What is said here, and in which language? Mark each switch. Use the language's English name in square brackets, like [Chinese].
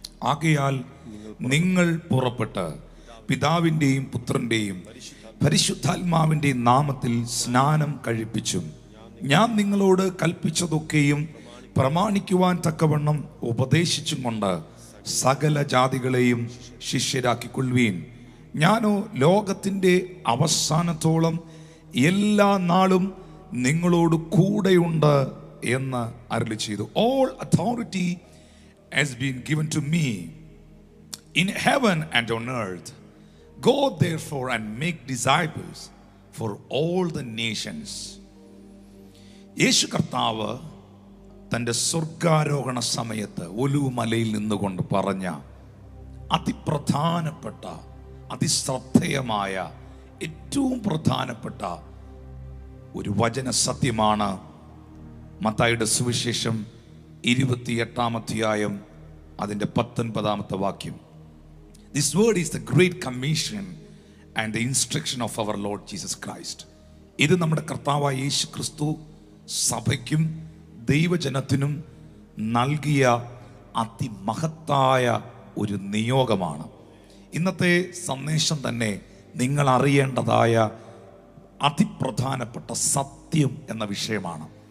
[Malayalam] ആകയാൽ നിങ്ങൾ പുറപ്പെട്ട് പിതാവിൻ്റെയും പുത്രൻ്റെയും പരിശുദ്ധാത്മാവിൻ്റെയും നാമത്തിൽ സ്നാനം കഴിപ്പിച്ചും ഞാൻ നിങ്ങളോട് കൽപ്പിച്ചതൊക്കെയും പ്രമാണിക്കുവാൻ തക്കവണ്ണം ഉപദേശിച്ചും കൊണ്ട് സകല ജാതികളെയും ശിഷ്യരാക്കിക്കൊള്ളുവീൻ. ഞാനോ ലോകത്തിൻ്റെ അവസാനത്തോളം എല്ലാ നാളും നിങ്ങളോട് കൂടെയുണ്ട് എന്ന് അരുളി ചെയ്തു. [English] All authority has been given to me in heaven and on earth. Go therefore and make disciples for all the nations. [Malayalam] യേശു കർത്താവ് തൻ്റെ സ്വർഗാരോഹണ സമയത്ത് ഒലിവുമലയിൽ നിന്നുകൊണ്ട് പറഞ്ഞ അതിപ്രധാനപ്പെട്ട അതിശ്രദ്ധേയമായ ഏറ്റവും പ്രധാനപ്പെട്ട ഒരു വചന സത്യമാണ് മത്തായിയുടെ സുവിശേഷം 28-ാം അധ്യായം അതിൻ്റെ 19-ാമത്തെ വാക്യം. [English] This word is the great commission and the instruction of our Lord Jesus Christ. [Malayalam] ഇത് നമ്മുടെ കർത്താവായ യേശു ക്രിസ്തു സഭയ്ക്കും ദൈവജനത്തിനും നൽകിയ അതിമഹത്തായ ഒരു നിയോഗമാണ്. ഇന്നത്തെ സന്ദേശം തന്നെ നിങ്ങൾ അറിയേണ്ടതായ അതിപ്രധാനപ്പെട്ട സത്യം എന്ന വിഷയമാണ്.